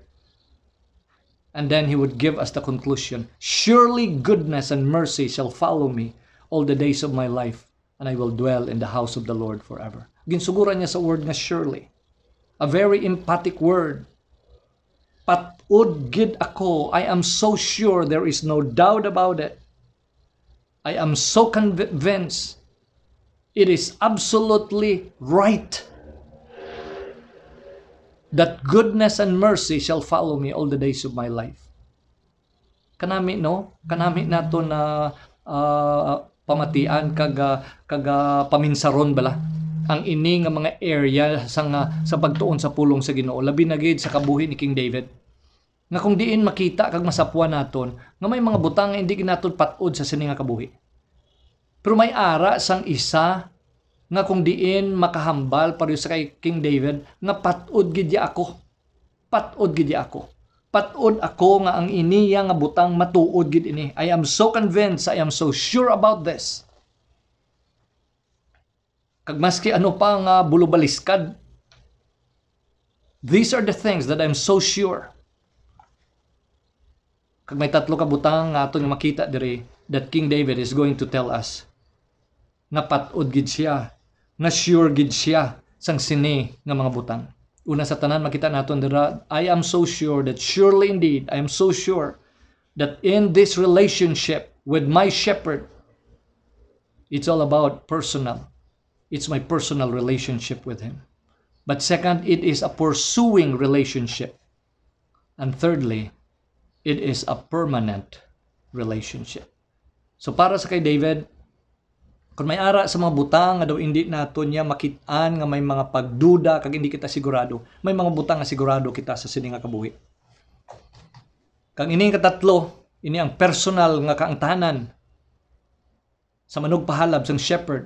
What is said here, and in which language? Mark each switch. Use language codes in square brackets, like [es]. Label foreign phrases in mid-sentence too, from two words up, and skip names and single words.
[en] And then he would give us the conclusion. Surely goodness and mercy shall follow me all the days of my life, and I will dwell in the house of the Lord forever. [hil] Ginsuguran niya sa word nga surely. [en] A very emphatic word. [hil] Patud gid ako. [en] I am so sure, there is no doubt about it. I am so convinced. It is absolutely right that goodness and mercy shall follow me all the days of my life. [hil] Kanami no? Kanami nato na pamatian kag paminsaron bala ang ini nga mga area sa pagtuon sa pulong sa Ginoo, labi na gid sa kabuhi ni King David. Nga kung diin makita kag masapwan naton nga may mga butang nga hindi ginaton patud sa sini nga kabuhi. Pero may ara sang isa nga kung diin makahambal pareho sa kay King David nga patud gid ako. Patud gid ako. Patud ako nga ang iniya nga butang matuod gid ini. [en] I am so convinced, I am so sure about this. [hil] Kag maski ano pa nga bulubaliskad, [en] these are the things that I'm so sure. [hil] Kag may tatlo ka butang nga aton nga makita diri [en] that King David is going to tell us [hil] nga patud gid siya, nga sure gid siya sang sini nga mga butang. Una sa tanan makita naton dira, [en] I am so sure that surely indeed, I am so sure that in this relationship with my shepherd, it's all about personal. It's my personal relationship with him. But second, it is a pursuing relationship. And thirdly, it is a permanent relationship. [hil] So para sa kay David, kung may ara sa mga butang nga daw hindi nato niya makitaan nga may mga pagduda kag hindi kita sigurado, may mga butang nga sigurado kita sa sini nga kabuhi. Kag ini katatlo, ini ang personal nga kaangtanan sa manog pahalab sang shepherd.